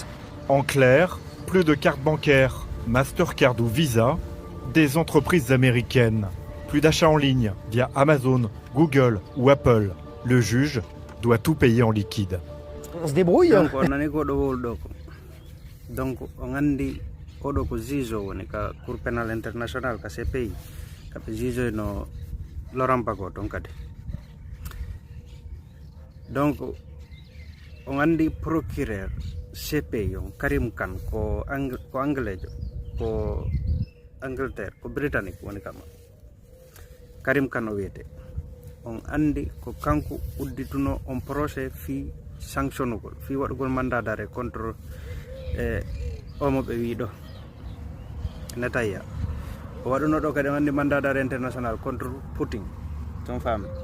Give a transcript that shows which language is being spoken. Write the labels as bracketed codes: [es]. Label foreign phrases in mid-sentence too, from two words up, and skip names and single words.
[fr] En clair, plus de cartes bancaires, Mastercard ou Visa, des entreprises américaines. Plus d'achats en ligne via Amazon, Google ou Apple. Le juge doit tout payer en liquide. On se débrouille. Donc, on a dit [ff] oɗo ko jijo woni ka [fr] cour pénal international [ff] ka CPI kaɓe jijoyno Laurent Gbagbo ɗon kadi. Donc on andi procureur CPI on Karim Khan ko anglais ko Angleterre ko britannique woni kama Karim Khan o wiyete on andi ko kanko uddituno on procès fi sanctionnugol fi waɗugol [fr] mandat d'arrêt contre [ff] omo ɓe wi ɗo Netanya o waɗuno ɗo kadi andi [fr] mandat d'arrêt international contre [ff] Putin ton fami